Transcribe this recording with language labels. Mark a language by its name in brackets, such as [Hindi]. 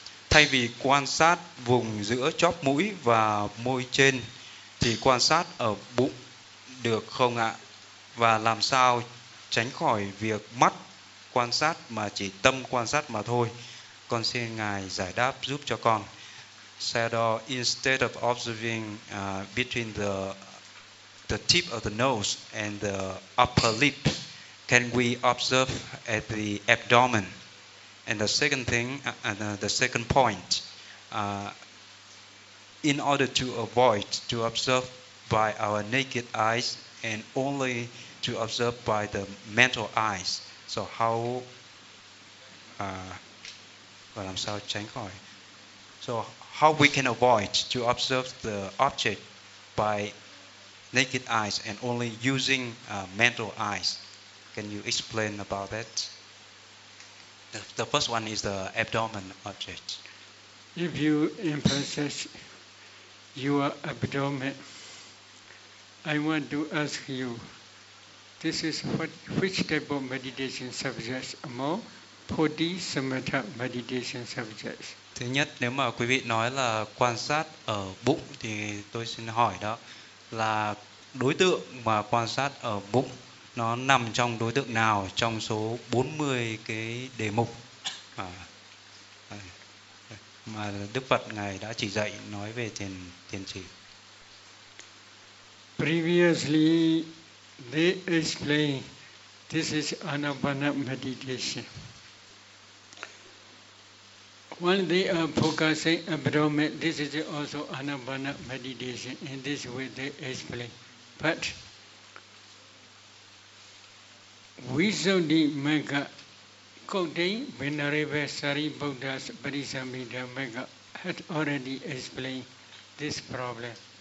[Vietnamese] Thay vì quan sát vùng giữa chóp mũi và môi trên thì quan sát ở bụng được không ạ? Và làm sao tránh khỏi việc mắt quan sát mà chỉ tâm quan sát mà thôi? Con xin Ngài giải đáp giúp cho con. [English] Sayadaw, instead of observing between the tip of the nose and the upper lip, can we observe at the abdomen? And the second thing, the second point, in order to avoid to observe by our naked eyes and only to observe by the mental eyes. So how, [Vietnamese] và làm sao tránh khỏi? [English] So how we can avoid to observe the object by naked eyes and only using mental eyes? Can you explain about that? The first one is the abdomen object. If you emphasize your abdomen, I want to ask you, this is which type of meditation subjects more? Bodhi samatha meditation subjects. [Vietnamese] Thứ nhất, nếu mà quý vị nói là quan sát ở bụng thì tôi xin hỏi đó là đối tượng mà quan sát ở bụng nó nằm trong đối tượng nào trong số 40 cái đề mục mà Đức Phật Ngài đã chỉ dạy nói về thiền trì. [English] Previously, they explained this is anapana meditation. When they are focusing abdomen, this is also anapana meditation. In this way, they explain. But Visuddhi Magga contained Venerable Sariputta's Parisamhita Magga had already explained this problem.